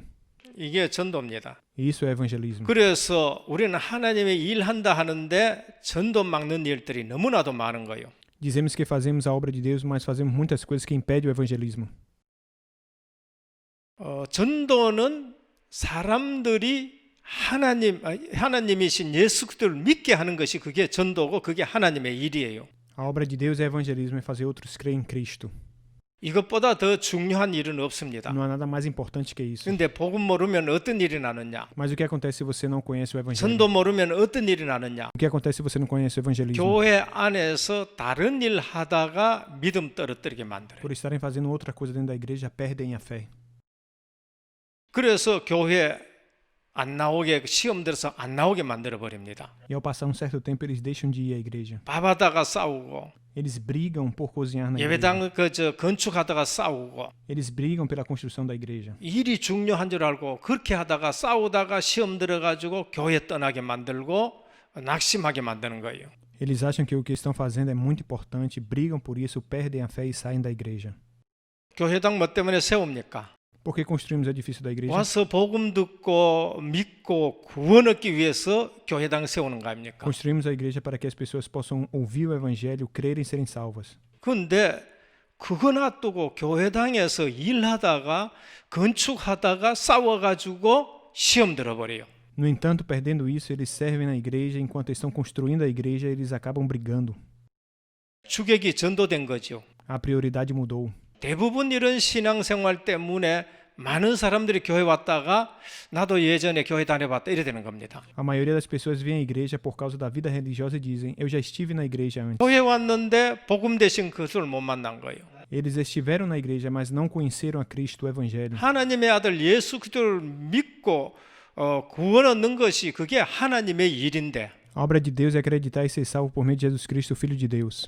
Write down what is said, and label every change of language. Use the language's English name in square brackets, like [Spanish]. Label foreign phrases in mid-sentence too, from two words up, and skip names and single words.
[Korean] 이게 전도입니다. [Portuguese] Isso é evangelismo. [Korean] 그래서 우리는 하나님의 일한다 하는데 전도 막는 일들이 너무나도 많은 거예요. [Portuguese] Dizemos que fazemos a obra de Deus, mas fazemos muitas coisas que impedem o evangelismo. [Korean] 전도는 사람들이 하나님이신 예수 그리스도를 믿게 하는 것이 그게 전도고 그게 하나님의 일이에요. [Portuguese] A obra de Deus é evangelismo, é fazer outros crer em Cristo. [Korean] 이것보다 더 중요한 일은 없습니다. [Portuguese] Não há nada mais importante que isso. [Korean] 근데 복음 모르면 어떤 일이 나느냐? [Portuguese] Mas o que acontece se você não conhece o evangelho? [Korean] 전도 모르면 어떤 일이 나느냐? [Portuguese] O que acontece se você não conhece o evangelismo? [Korean] 교회 안에서 다른 일 하다가 믿음 떨어뜨리게 만들어요. [Portuguese] Por estarem fazendo outra coisa dentro da igreja, perdem a fé. [Korean] 그래서 교회 안 나오게 시험 들어서 안 나오게 만들어 버립니다. [Portuguese] E ao passar um certo tempo, eles deixam de ir à igreja. [Korean] 밥하다가 싸우고 [Portuguese] Eles brigam por cozinhar na igreja. [Korean] 예배당 건축하다가 싸우고 [Portuguese] Eles brigam pela construção da igreja. [Korean] 일이 중요한 줄 알고 그렇게 하다가 싸우다가 시험 들어가지고 교회 떠나게 만들고 낙심하게 만드는 거예요. [Portuguese] Eles acham que o que estão fazendo é muito importante, brigam por isso, perdem a fé e saem da igreja. [Korean] 교회당 뭐 때문에 세웁니까? [Portuguese] Por que construímos o edifício da igreja? [Korean] 와서 복음 듣고 믿고 구원 얻기 위해서 교회당 세우는 거 아닙니까? [Portuguese] Construímos a igreja para que as pessoas possam ouvir o evangelho, crer e serem salvas. [Korean] 근데 그거 놔두고 교회당에서 일하다가 건축하다가 싸워가지고 시험 들어버려요. [Portuguese] No entanto, perdendo isso, eles servem na igreja, enquanto estão construindo a igreja, eles acabam brigando. [Korean] 주객이 전도된 거죠. [Portuguese] A prioridade mudou. [Korean] 대부분 이런 신앙생활 때문에 많은 사람들이 교회 왔다가 나도 예전에 교회 다녀봤다 이래 되는 겁니다. [Portuguese] A maioria das pessoas vem à igreja por causa da vida religiosa e dizem, eu já estive na igreja antes. [Korean] 교회 왔는데 복음 대신 그것을 못 만난 거예요. [Portuguese] Eles estiveram na igreja, mas não conheceram a Cristo, o evangelho. [Korean] 하나님의 아들 예수 그리스도를 믿고 구원 얻는 것이 그게 하나님의 일인데 [Portuguese] A obra de Deus é acreditar e ser salvo por meio de Jesus Cristo, o Filho de Deus.